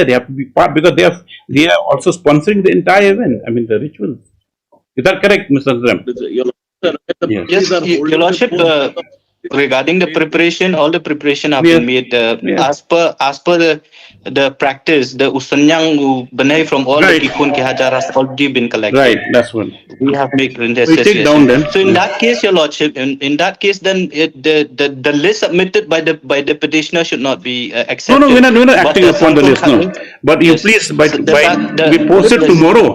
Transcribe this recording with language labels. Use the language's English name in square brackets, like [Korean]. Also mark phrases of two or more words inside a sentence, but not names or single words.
[English] They have to be part, because they are also sponsoring the entire event. I mean, the rituals. Is that correct, Mr. Zram? Yes, your lordship, regarding the preparation, all the preparation have been made as per the practice. The [Khasi] usanyang banai [English] from all the [Khasi] tikun ke hajar [English] has already been collected. Right, that's one. We have made So in that case, your lordship, in that case, then the list submitted by the petitioner should not be accepted. No, we're not acting upon the list. No, but you please, we post it tomorrow.